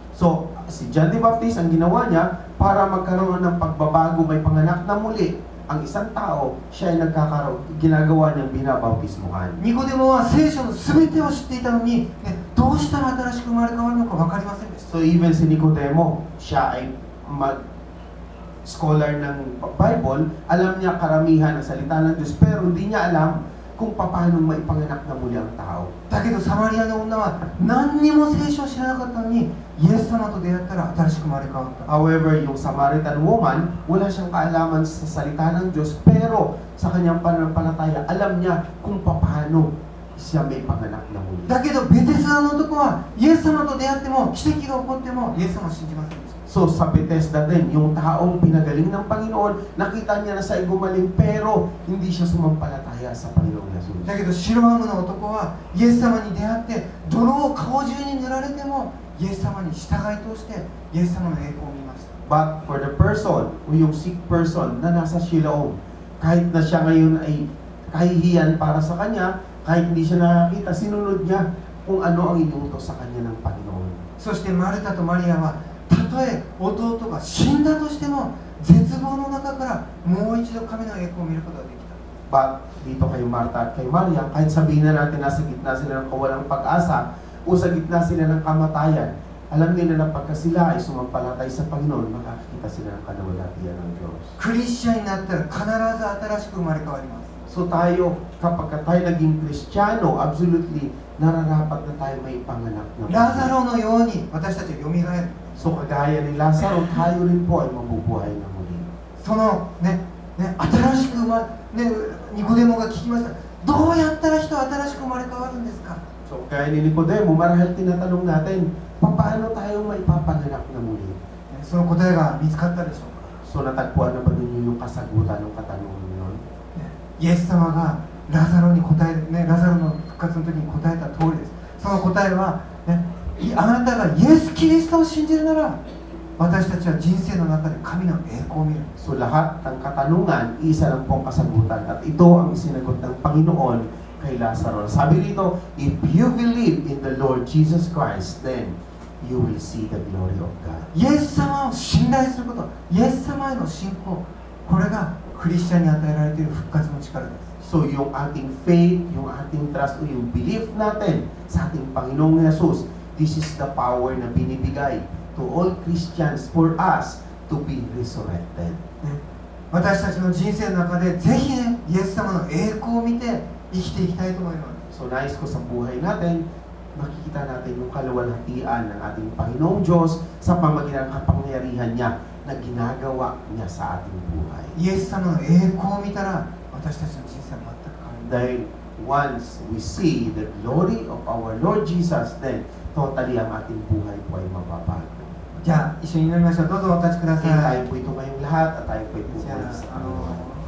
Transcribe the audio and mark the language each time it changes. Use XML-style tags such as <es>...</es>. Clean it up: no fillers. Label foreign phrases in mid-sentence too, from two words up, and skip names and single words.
<tl>So, si John the Baptist, ang ginawa niya, para magkaroon ng pagbabago, may panganak na muli, ang isang tao, siya ay ginagawa niyang binabautismuhan.</tl> <ja>ニコデモは聖書の全てを知っていたのに、どうしたら新しく生まれ変わるのか分かりませんでした。</ja> <tl>So, even si Nicodemo, siya ay scholar ng Bible, alam niya karamihan ng salita ng Diyos, pero hindi niya alam kung paano maipanganak na muli ang tao.</tl> <ja>だけどサマリアの女は何にも聖書を知らなかったのに、イエス様と出会ったら新しく生まれ変わった。</ja> <tl>However, yung</tl> <en>Samaritan woman,</en> <tl>wala siyang kaalaman sa salita ng Diyos, pero sa kanyang pananampalataya, alam niya kung paano siya may panganak na muli.</tl> <ja>だけどベテスダの男はイエス様と出会っても奇跡が起こってもイエス様を信じませんでした。</ja> <tl>So sa Bethesda din, yung taong pinagaling ng Panginoon, nakita niya na siya ay gumaling, pero hindi siya sumampalataya sa Panginoong Jesus.</tl> <ja>だけどシロアムの男はイエス様に出会って泥を顔中に塗られてもイエス様に従い通してイエス様の栄光を見ました。</ja> <en>But for the person,</en> <tl>o yung</tl> <en>sick person</en> <tl>na nasa Siloam, kahit na siya ngayon ay kahihiyan para sa kanya, kahit hindi siya nakakita, sinunod niya kung ano ang inuutos sa kanya ng Panginoon.</tl> <ja>そしてマルタとマリアはたとえ弟が死んだとしても絶望の中からもう一度神の栄光を見ることができた。</ja> <tl>But dito kay Martha at kay Maria, kahit sabihin na natin nasa gitna sila ng kawalang pag-asa o sa gitna sila ng kamatayan, alam nila na pagka sila ay sumampalatay sa Panginoon, makakita sila ng kaluwalhatian ng Diyos.</tl> <ja>クリスチャンになったら必ず新しく生まれ変わります。</ja> <tl>So tayo, kapag tayo naging Kristiyano, absolutely, nararapat na tayo may panganak na</tl> <ja>ラザロのように私たちはよみがえる。</ja> <tl>So kagaya ni Lazaro, tayo rin po ay mabubuhay na muli.</tl> <ja>その新しくニコデモが聞きました。どうやったら人は新しく生まれ変わるんですか。</ja> <tl>So kaya ni Nicodemo, marahil tinatanong natin, paano tayo maipapanganak na muli?</tl> <ja>その答えが見つかったでしょうか。</ja> <tl>So natagpuan na ba ninyo yung kasagutan ng katanungan yun?</tl> <ja>イエス様がラザロに答えラザロの復活の時に答えた通りです。その答えは、あなたがイエス・キリストを信じるなら私たちは人生の中で神の栄光を見る。</ja> <tl>So lahat ng katanungan, isa lang pong kasagutan. At ito ang isinagot ng Panginoon kay Lazaro. Sabi dito,</tl> <en>if you believe in the Lord Jesus Christ, then you will see the glory of God.</en> <ja>イエス様を信頼すること、イエス様への信仰、これがクリスチャンに与えられている復活の力です。</ja> <tl>So yung ating faith, yung ating trust, o yung belief natin sa ating Panginoong Jesus,</tl> <en>this is the power</en> <tl>na binibigay</tl> <en>to all Christians for us to be resurrected.</en> <ja>私たちの人生の中でぜひイエス様の栄光を見て生きていきたいと思います。</ja> <tl>So nais ko sa buhay natin, makikita natin yung kaluwalhatian ng ating Panginoong Diyos sa pamagitan ng kapangyarihan niya na ginagawa niya sa ating buhay.</tl> <ja>イエス様の栄光を見たら私たちの人生は全く変わります。</ja> <tl>Dahil</tl> <en>once we see the glory of our Lord Jesus, then totally</en> <tl>ang ating buhay po ay mababago.</tl> <ja>じゃあ一緒に祈りましょう。どうぞお立ちください。</ja> <tl>Tayo po ito ngayong lahat at tayo po ay</tl> <ja>じゃ</ja> <tl>pupunta sa あ、 Panginoon.</tl>